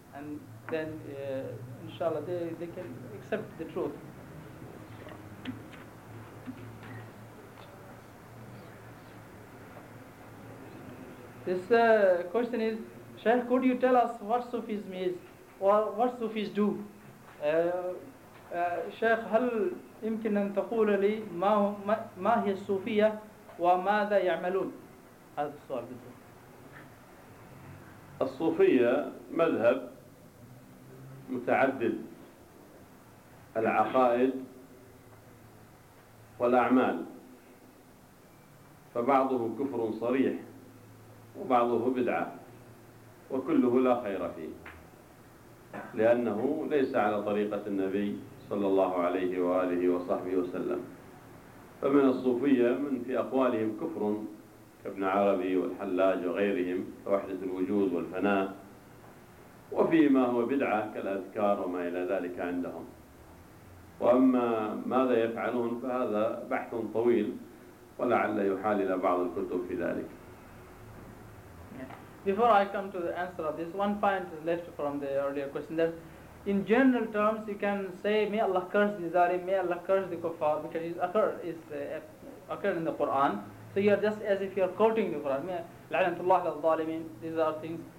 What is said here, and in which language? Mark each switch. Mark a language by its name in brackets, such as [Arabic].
[English] And then, inshallah, they can accept the truth. This question is, Shaykh, could you tell us what Sufism is, or what Sufis do? [Arabic] Shaykh, هل يمكن أن تقول لي ما هي الصوفية وماذا يعملون؟ هذا السؤال بالضبط. الصوفية مذهب متعدد العقائد والأعمال، فبعضه كفر صريح وبعضه بدعة، وكله لا خير فيه لأنه ليس على طريقة النبي صلى الله عليه وآله وصحبه وسلم. فمن الصوفية من في أقوالهم كفر كابن عربي والحلاج وغيرهم، وحدة الوجود والفناء، وفي ما هو بدعة كالأذكار وما إلى ذلك عندهم. وأما ماذا يفعلون فهذا بحث طويل، ولعل يحال إلى بعض الكتب في ذلك. [English] Before I come to the answer of this, one point is left from the earlier question, that in general terms you can say may Allah curse the Zalim, may Allah curse the Kuffar, because it occurs in the Quran. So you are just as if you are quoting the Quran, [Arabic] La'anatullah lil zalimin, [English] these are things.